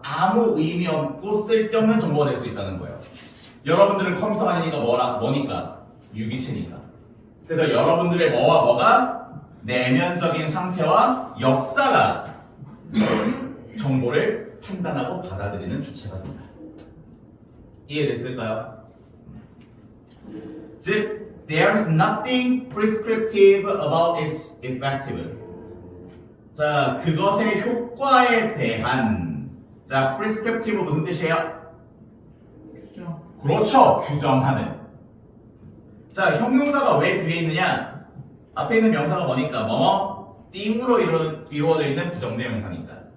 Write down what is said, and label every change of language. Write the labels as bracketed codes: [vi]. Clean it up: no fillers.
[ko] 아무 의미 없고 쓸데없는 정보가 될 수 있다는 거예요. 여러분들은 컴퓨터가 아니니까 뭐니까? 유기체니까. 그래서 여러분들의 뭐와 뭐가 내면적인 상태와 역사가 정보를 판단하고 받아들이는 주체가 된다. 이해됐을까요? 즉, [en] there's nothing prescriptive about its effective. [ko] 자, 그것의 효과에 대한 자, prescriptive 무슨 뜻이에요? 규정. 그렇죠, 규정하는. 자, 형용사가 왜 뒤에 있느냐? 앞에 있는 명사가 뭐니까? 뭐뭐 띵으로 이루어져 있는 부정대 명사니까.